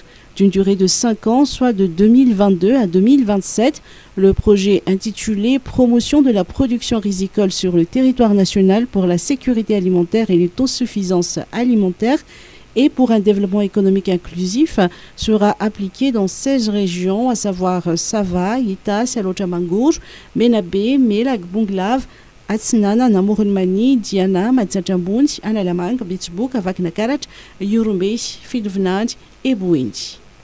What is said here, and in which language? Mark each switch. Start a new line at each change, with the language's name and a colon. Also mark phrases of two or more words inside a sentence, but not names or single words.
French: D'une durée de 5 ans, soit de 2022 à 2027. Le projet intitulé « Promotion de la production rizicole sur le territoire national pour la sécurité alimentaire et l'autosuffisance alimentaire et pour un développement économique inclusif » sera appliqué dans 16 régions, à savoir Sava, Ita, Sialojamangour, Menabe, Melak, Bunglav, Atsnana, Namurunmani, Diana, Matsajambunj, Analamang, Bitsbouk, Avaknakarach, Yurumbej, Fidvnaj et Bouindi.